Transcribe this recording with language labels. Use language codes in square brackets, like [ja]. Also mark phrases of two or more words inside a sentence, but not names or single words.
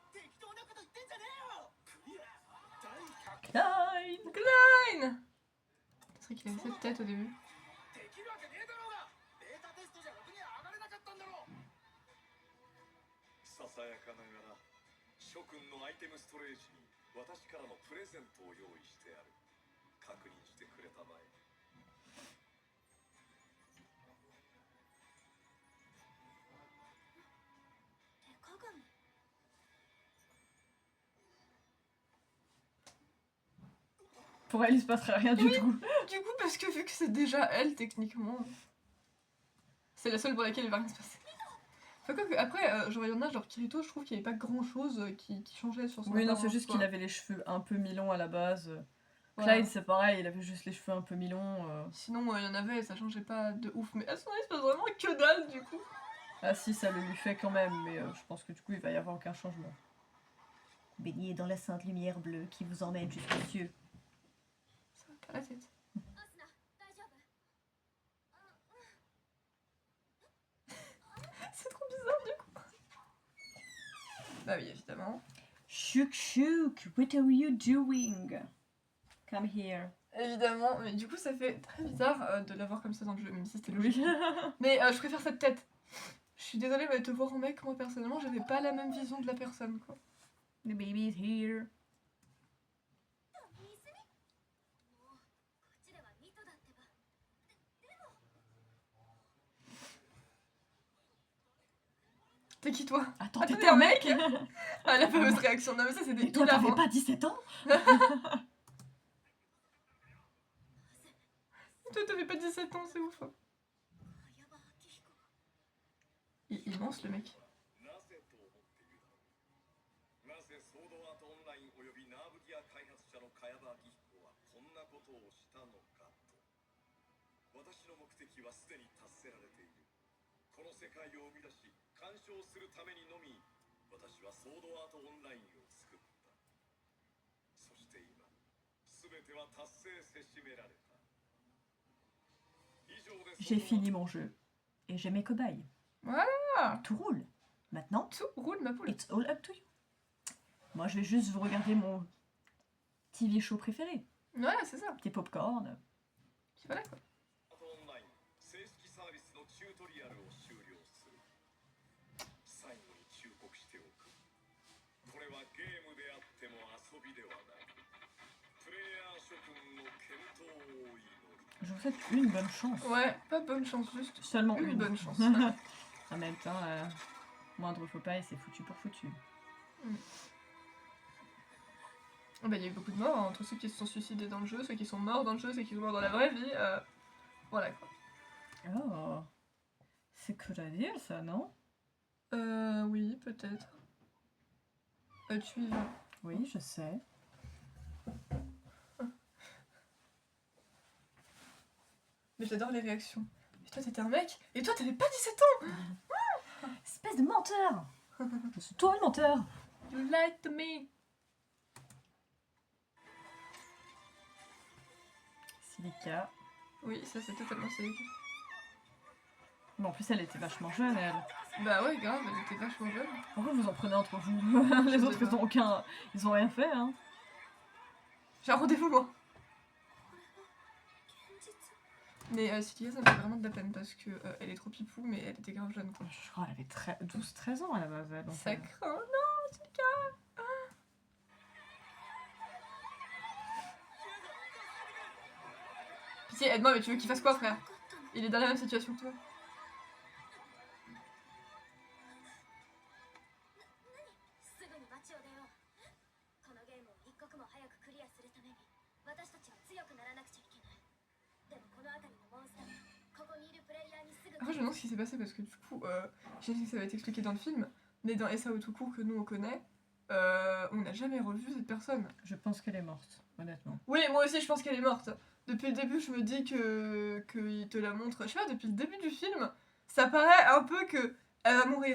[fr] Klein. Klein. C'est vrai qu'il avait cette tête au début. [ja] できるわけねえだろうがデータテストじゃろくに上がれなかったんだろうささやかながら諸君のアイテムストレージに私からのプレゼントを用意してある。確認してくれたまえ。手鏡 [fr] Pour elle, il se passerait rien du Oui. tout. Du coup, parce que vu que c'est déjà elle, techniquement, c'est la seule pour laquelle il va rien se passer. Enfin, quoi que, après, genre, il y en a, genre Kirito, je trouve qu'il n'y avait pas grand chose qui changeait sur son Oui, non, c'est apparence, juste quoi. qu'il avait les cheveux un peu mi-longs à la base. Voilà. Clyde, c'est pareil, il avait juste les cheveux un peu mi-longs. Sinon, il y en avait, ça changeait pas de ouf. Mais à son avis, il se passe vraiment que dalle, du coup. Ah si, ça le lui fait quand même, mais je pense que du coup, il va y avoir aucun changement. Baignez dans la sainte lumière bleue qui vous emmène jusqu'aux cieux. Ça va pas la tête. [ja] アスナ大丈夫 [fr] C'est trop bizarre, du coup. Bah oui, évidemment. Chouk chouk, [en] what are you doing? Come here. [fr] Évidemment, mais du coup, ça fait très bizarre de l'avoir comme ça dans le jeu, même si c'était Oui. logique. Mais je préfère cette tête. Je suis désolée, mais te voir en mec, moi personnellement, j'avais pas la même vision de la personne, quoi. [en] The baby is here. [ja] 水にもうこっちではミトだってばでも [fr] T'es qui toi? Attends, Ah, t'étais un mec? Ah, la fameuse réaction. Non, mais ça, c'était Et toi, t'avais hilarant. pas 17 ans? Toi, t'avais pas 17 ans, c'est ouf. Hein. [ja] 矢場明彦が [fr] Immense, le mec. [ja] なぜと思っているだろう。なぜソードアートオンラインおよびナーブギア開発者の茅場明彦はこんなことをしたのかと。私の目的はすでに達せられている。この世界を生み出し鑑賞するためにのみ私はソードアートオンラインを作った。そして今全ては達成せしめられた。以上で [fr] J'ai fini mon jeu. Et j'ai mes cobayes. Voilà. Tout roule. Maintenant, Tout roule, ma poule. [en] it's all up to you. [fr] Moi, je vais juste vous regarder mon [en] TV show [fr] préféré. Ouais, c'est ça. Petit popcorn. Puis voilà, quoi. [ja] アートオンライン正式サービスのチュートリアルを終了する。最後に忠告しておく。これはゲームであっても遊びではない。プレイヤー諸君の健闘を祈る。 [fr] Je vous souhaite une bonne chance. Ouais, pas bonne chance, juste Seulement une une. bonne chance. En même temps, moindre faux pas et c'est foutu pour foutu. Bah, il y a eu beaucoup de morts, hein, entre ceux qui se sont suicidés dans le jeu, ceux qui sont morts dans le jeu, ceux qui sont morts dans la vraie vie. Voilà, quoi. Oh. C'est cool à dire ça, non? Oui, peut-être. Tu y vas. Oui, je sais. Mais j'adore les réactions. Et toi, t'étais un mec, et toi, t'avais pas 17 ans. Espèce de menteur! C'est toi le menteur! [en] You lied to me. [fr] Silica. Oui, ça, c'est totalement sérieux. Mais en plus, elle était vachement jeune, elle. Bah ouais, grave, elle était vachement jeune. Pourquoi vous en prenez entre vous? Les sais autres, pas. ils ont aucun. Ils ont rien fait, hein. J'ai un rendez-vous, moi. [ja] 現実 [fr] Mais Cilia, ça me fait vraiment de la peine parce que elle est trop pipou, mais elle était grave jeune, quoi. Je crois qu'elle avait 12-13 ans à la base, elle. Donc, Ça craint, non, Cilia. Pitié, aide-moi, mais tu veux qu'il fasse quoi, frère? [ja] 分かったの [fr] Il est dans la même situation que toi. [ja] すぐに街を出ようこのゲームを一刻も早くクリアするために私たちは強くならなくちゃいけないでもこの辺りのモンスターここにいるプレイヤーにすぐ [fr] Après, je me demande ce qui s'est passé parce que du coup, j'imagine que ça va être expliqué dans le film, mais dans SAO tout court que nous on connaît, on n'a jamais revu cette personne. je pense qu'elle est morte, honnêtement. Oui, moi aussi je pense qu'elle est morte. Depuis le début, je me dis qu'il te la montre. Je sais pas, depuis le début du film, ça paraît un peu que elle va mourir.